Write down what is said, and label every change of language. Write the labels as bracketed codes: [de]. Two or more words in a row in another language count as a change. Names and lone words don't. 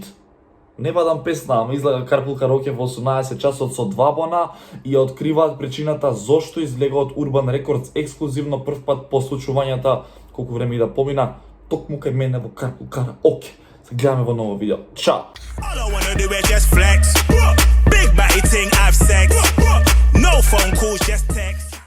[mk] Не падам песна, ама излага Карпул Кароке во 18 часот со 2 бона и ја откриваат причината зошто излега од Urban Records ексклузивно прв пат по случувањата, колку време и да помина, токму кај мене во Карпул Караоке. Се гледаме во ново видео. Чао! [en] All I wanna do is just flex. Big body thing, have sex. No phone calls, just text.